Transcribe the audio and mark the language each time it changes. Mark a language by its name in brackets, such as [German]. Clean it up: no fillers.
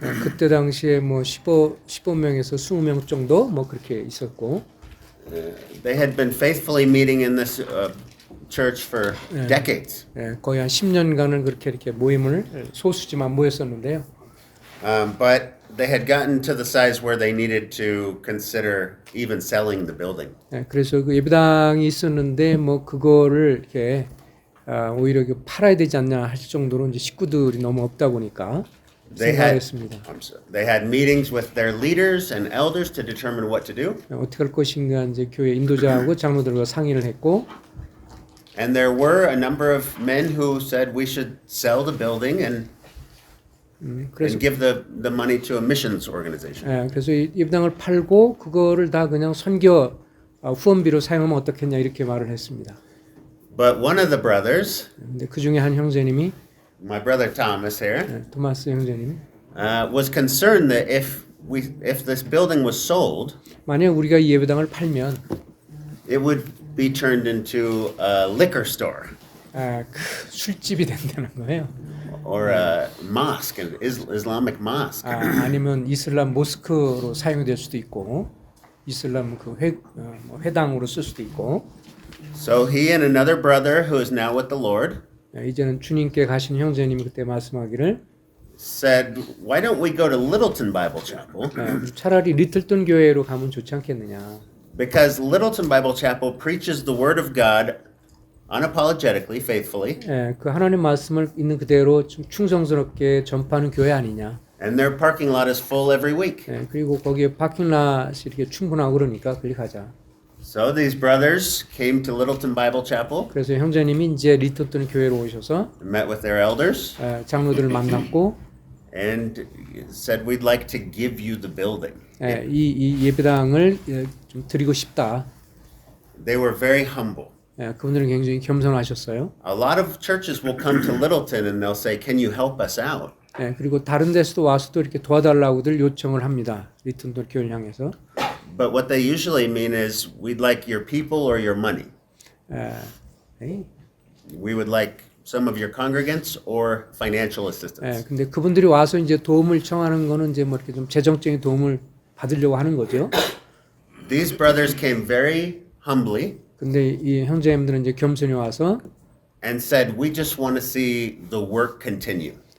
[Korean] 그때 당시에 뭐 15명에서 20명 정도 뭐 그렇게 있었고. [English] They had been faithfully meeting in this church for decades. [Korean] 예, 거의 한 10년간은 그렇게 이렇게 모임을 소수지만 모였었는데요. [English] But they had gotten to the size where they needed to consider even selling the building. [Korean] 예, 그래서 그 예배당이 있었는데 뭐 그거를 이렇게 오히려 팔아야 되지 않냐 할 정도로 이제 식구들이 너무 없다 보니까 생각했습니다. [English] They had meetings with their leaders and elders to determine what to do. [Korean] 어떻게 할 것인가 이제 교회 인도자하고 장로들과 상의를 했고. [English] And there were a number of men who said we should sell the building and give the money to a missions organization. [Korean] 예, 그래서 이 예배당을 팔고 그거를 다 그냥 선교 후원비로 사용하면 어떻겠냐 이렇게 말을 했습니다. [English] But one of the brothers, [Korean] 근데 그 중에 한 형제님이 [English] my brother Thomas here, [Korean] 토마스 형제님, [English] was concerned that if this building was sold, [Korean] 만약 우리가 이 예배당을 팔면 [English] it would be turned into a liquor store. [Korean] 술집이 된다는 거예요. [English] Or a mosque, an Islamic mosque. [Korean] 아니면 이슬람 모스크로 사용될 수도 있고, 이슬람 그 회당으로 쓸 수도 있고. [English] So he and another brother who is now with the Lord [Korean] 이제는 주님께 가신 형제님이 그때 말씀하기를 [English] said, "Why don't we go to Littleton Bible Chapel? [Korean] 차라리 리틀턴 교회로 가면 좋지 않겠느냐? [English] Because Littleton Bible Chapel preaches the Word of God unapologetically, faithfully, [Korean] 예, 그 하나님 말씀을 있는 그대로 좀 충성스럽게 전파하는 교회 아니냐. [English] and their parking lot is full every week. [Korean] 예, 그리고 거기에 파킹랏이 이렇게 충분하고 그러니까 거기 가자. [English] So these brothers came to Littleton Bible Chapel, [Korean] 그래서 형제님이 이제 리틀ton 교회로 오셔서 [English] met with their elders, [Korean] 장로들을 만났고 [English] and said, "We'd like to give you the building." [Korean] 이 예배당을 좀 드리고 싶다. [English] They were very humble. [Korean] 그분들은 굉장히 겸손하셨어요. [English] A lot of churches will come to Littleton and they'll say, "Can you help us out?" [Korean] 그리고 다른 데서도 와서도 이렇게 도와달라고들 요청을 합니다. 리턴ton 교회를 향해서. [English] But what they usually mean is, "We'd like your people or your money. We would like some of your congregants or financial assistance." [Korean] 근데 그분들이 와서 이제 도움을 청하는 거는 이제 뭐 이렇게 좀 재정적인 도움을 받으려고 하는 거죠. [English] These brothers came very humbly [Korean] 근데 이 형제님들은 이제 겸손히 와서 [English] and said, "We just want to see the work continue."